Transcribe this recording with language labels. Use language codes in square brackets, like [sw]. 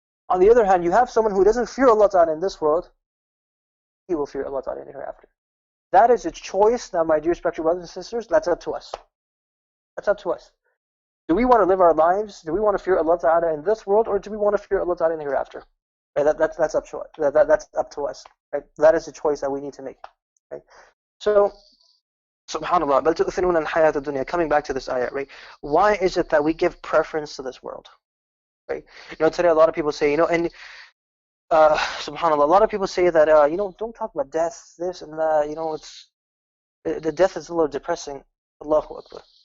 [en] On the other hand, you have someone who doesn't fear Allah ta'ala in this world, he will fear Allah ta'ala in the hereafter. That is a choice. Now, my dear respected brothers and sisters, that's up to us. That's up to us. Do we want to live our lives? Do we want to fear Allah ta'ala in this world, or do we want to fear Allah ta'ala in the hereafter? Right? That's up to us. That's up to us. Right? That is a choice that we need to make. Right? [ar] So, subhanAllah, بَلْ تُؤْثِرُونَ الْحَيَاةَ الدُّنْيَا. [en] Coming back to this ayat, right? Why is it that we give preference to this world? Right? Today a lot of people say, and subhanAllah, a lot of people say that, don't talk about death, this and that, the death is a little depressing. Allahu Akbar.